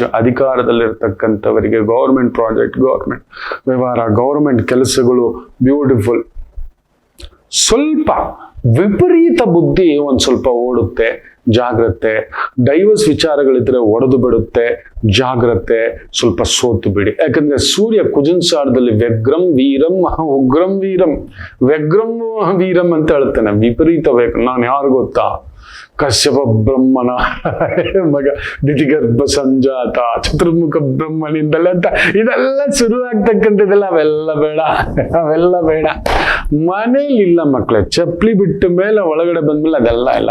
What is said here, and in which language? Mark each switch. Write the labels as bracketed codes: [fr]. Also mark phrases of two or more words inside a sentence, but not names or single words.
[kn] ಅಧಿಕಾರದಲ್ಲಿರ್ತಕ್ಕಂಥವರಿಗೆ [en] government project, [kn] ಗೌರ್ಮೆಂಟ್ ವ್ಯವಹಾರ, ಗೌರ್ಮೆಂಟ್ ಕೆಲಸಗಳು ಬ್ಯೂಟಿಫುಲ್. ಸ್ವಲ್ಪ ವಿಪರೀತ ಬುದ್ಧಿ ಒಂದ್ ಸ್ವಲ್ಪ ಓಡುತ್ತೆ, ಜಾಗ್ರತೆ. ಡೈವರ್ಸ್ ವಿಚಾರಗಳಿದ್ರೆ ಒಡೆದು ಬಿಡುತ್ತೆ, ಜಾಗ್ರತೆ. ಸ್ವಲ್ಪ ಸೋತು ಬಿಡಿ. ಯಾಕಂದ್ರೆ ಸೂರ್ಯ ಕುಜನ್ ಸಾರದಲ್ಲಿ [sa] ವ್ಯಗ್ರಂ ವೀರಂ ಉಗ್ರಂ ವೀರಂ, ವ್ಯಗ್ರಂ ವೀರಂ [kn] ಅಂತ ಹೇಳ್ತಾನೆ. ವಿಪರೀತ ಬೇಕು. ನಾನು ಯಾರು ಗೊತ್ತಾ? ಕಶ್ಯಪ ಬ್ರಹ್ಮನ ಮಗ, ದಿತಿಗರ್ಭ ಸಂಜಾತ, ಚತುರ್ಮುಖ ಬ್ರಹ್ಮನಿಂದಲೇ ಅಂತ ಇದೆಲ್ಲ ಶುರು ಆಗ್ತಕ್ಕಂಥದ್ದೆಲ್ಲ ಅವೆಲ್ಲ ಬೇಡ, ಅವೆಲ್ಲ ಬೇಡ. ಮನೇಲಿ ಇಲ್ಲ ಮಕ್ಕಳೇ, ಚಪ್ಪಲಿ ಬಿಟ್ಟ ಮೇಲೆ ಒಳಗಡೆ ಬಂದ್ಮೇಲೆ ಅದೆಲ್ಲ ಇಲ್ಲ.